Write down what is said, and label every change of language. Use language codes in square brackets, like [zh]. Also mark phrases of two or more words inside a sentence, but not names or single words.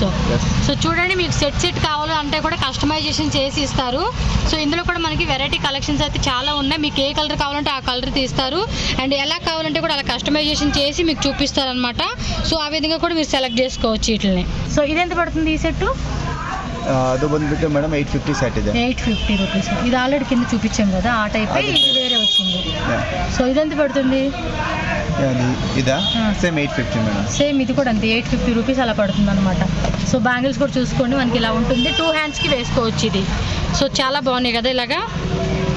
[te] సో చూడండి మీకు సెట్ కావాలంటే కూడా కస్టమైజేషన్ చేసి ఇస్తారు. సో ఇందులో కూడా మనకి వెరైటీ కలెక్షన్స్ అయితే చాలా ఉన్నాయి. మీకు ఏ కలర్ కావాలంటే ఆ కలర్ తీస్తారు. అండ్ ఎలా కావాలంటే కూడా అలా కస్టమైజేషన్ చేసి మీకు చూపిస్తారు అనమాట. సో ఆ విధంగా కూడా మీరు సెలెక్ట్ చేసుకోవచ్చు వీటిని. సో ఇది ఎంత పడుతుంది ఈ సెట్? [kn] ಅದು ಬಂದ್ಬಿಟ್ಟು ಮೇಡಮ್ 850 ಸೆಟ್ ಇದೆ. [te] 850 రూపీస్. ఇది ఆల్రెడీ కింద చూపించాం కదా ఆ టైప్, ఇది వేరే వచ్చింది. సో ఇది ఎంత పడుతుంది? ఇదా సేమ్ 850 మేడం. సేమ్ ఇది కూడా అంతే 850 రూపీస్ అలా పడుతుంది అనమాట. సో బ్యాంగిల్స్ కూడా చూసుకోండి మనకి ఇలా ఉంటుంది. 2 హ్యాండ్స్కి వేసుకోవచ్చు ఇది. సో చాలా బాగున్నాయి కదా ఇలాగా.